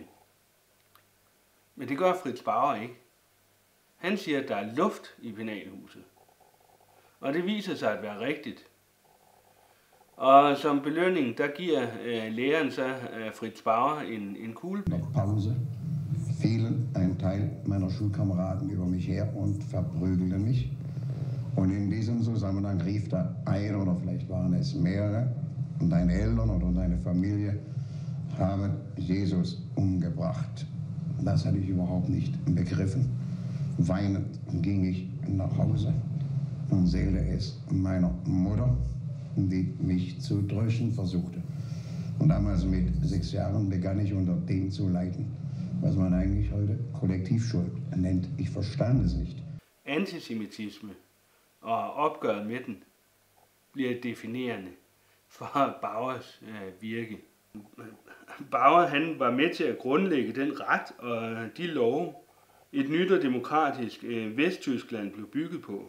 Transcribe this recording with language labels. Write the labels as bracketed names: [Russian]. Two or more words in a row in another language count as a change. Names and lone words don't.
[Danish] Men det gør Fritz Bauer ikke. Han siger, at der er luft i penalhuset. Og det viser sig at være rigtigt. Og som belønning, der giver læreren så Fritz Bauer en kuglepen. [German] Pause fielen ein Teil meiner Schulkameraden über mich her und verprügelten mich. Und in diesem Zusammenhang rief da ein, oder vielleicht waren es mehrere, und deine Eltern oder deine Familie haben Jesus umgebracht. Das hatte ich überhaupt nicht begriffen. Weinend ging ich nach Hause und erzählte es meiner Mutter, die mich zu trösten versuchte. Und damals mit 6 Jahren begann ich unter dem zu leiden, was man eigentlich heute Kollektivschuld nennt. Ich verstand es nicht. [Danish] Antisemitisme og opgøret med den bliver definerende for Bauers virke. Bauer, han var med til at grundlægge den ret og de love, et nyt og demokratisk Vesttyskland blev bygget på.